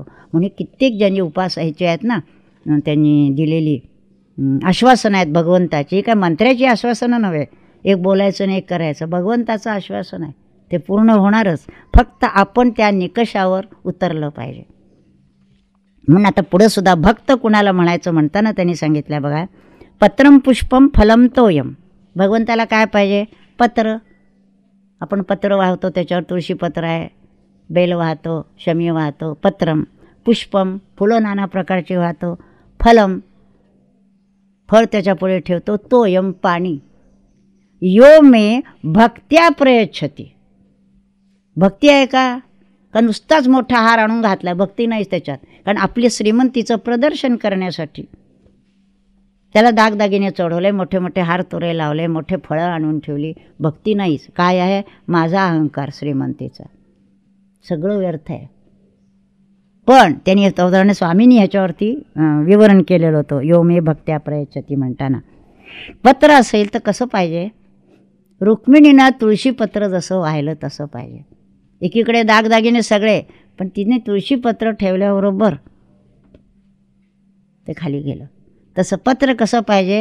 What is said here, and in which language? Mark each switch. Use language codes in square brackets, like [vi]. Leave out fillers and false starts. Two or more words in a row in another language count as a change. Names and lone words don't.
[mr] म्हणून कित्येक ज्यांनी उपासायचे आहेत ना त्यांनी दिलेली आश्वासनं आहेत भगवंताची. काय मंत्र्याची आश्वासनं नव्हे, एक बोलायचं आणि एक करायचं. भगवंताचं आश्वासन आहे, ते पूर्ण होणारच. फक्त आपण त्या निकषावर उतरलं पाहिजे. म्हणून आता पुढं सुद्धा भक्त कुणाला म्हणायचं म्हणताना त्यांनी सांगितलं बघा, [sa] पत्रम पुष्पम फलम तोयम. [mr] भगवंताला काय पाहिजे. पत्र, आपण पत्र वाहतो त्याच्यावर तुळशीपत्र आहे, बेल वाहतो, शमी वाहतो. [sa] पत्रम, पुष्पम, [mr] फुलं नाना प्रकारची वाहतो. फलम, फळ त्याच्यापुढे ठेवतो. तोयम, पाणी. [sa] यो मे भक्त्या प्रयच्छती. [mr] भक्ती आहे का नुसताच मोठा हार आणून घातला, भक्ती नाहीच त्याच्यात. कारण आपली श्रीमंतीचं प्रदर्शन करण्यासाठी त्याला दागदागिने चढवले, मोठे मोठे हार तुरे लावले, मोठे फळं आणून ठेवली. भक्ती नाहीच. काय आहे. माझा अहंकार श्रीमंतीचा, सगळं व्यर्थ आहे. पण त्यांनी उदाहरण स्वामींनी ह्याच्यावरती विवरण केलेलं होतं [sa] यो मे भक्त्या प्रयच्छती [mr] म्हणताना. पत्र असेल तर कसं पाहिजे. रुक्मिणीनं तुळशीपत्र जसं वाहिलं तसं पाहिजे. एकीकडे दागदागिने सगळे, पण तिने तुळशीपत्र ठेवल्याबरोबर ते खाली गेलं. तसं पत्र कसं पाहिजे.